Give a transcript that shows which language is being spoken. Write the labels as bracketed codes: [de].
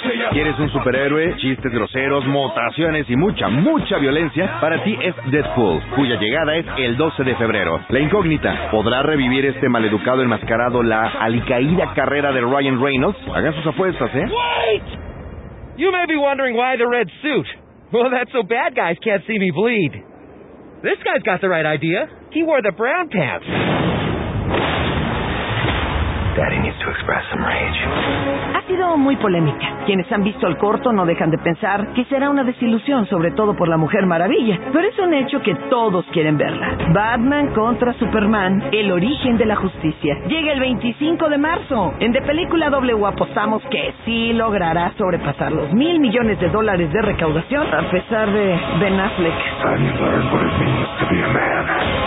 [es] ¿Quieres un superhéroe? Chistes groseros, mutaciones y mucha, mucha violencia. Para ti es Deadpool, cuya llegada es el 12 de febrero. La incógnita, ¿podrá revivir este maleducado enmascarado la alicaída carrera de Ryan Reynolds? Hagan sus apuestas, ¿eh? [en] Wait! You may be wondering why the red suit. Well, that's so bad guys can't see me bleed. This guy's got the right idea. He wore the brown pants. Daddy needs to express some rage. [es] Ha sido muy polémica. Quienes han visto el corto no dejan de pensar que será una desilusión, sobre todo por la Mujer Maravilla. Pero es un hecho que todos quieren verla. Batman contra Superman, el origen de la justicia. Llega el 25 de marzo. En De Película W apostamos que sí logrará sobrepasar los $1,000 millones de recaudación a pesar de Ben Affleck. [en] Have you learned what it means to be a man?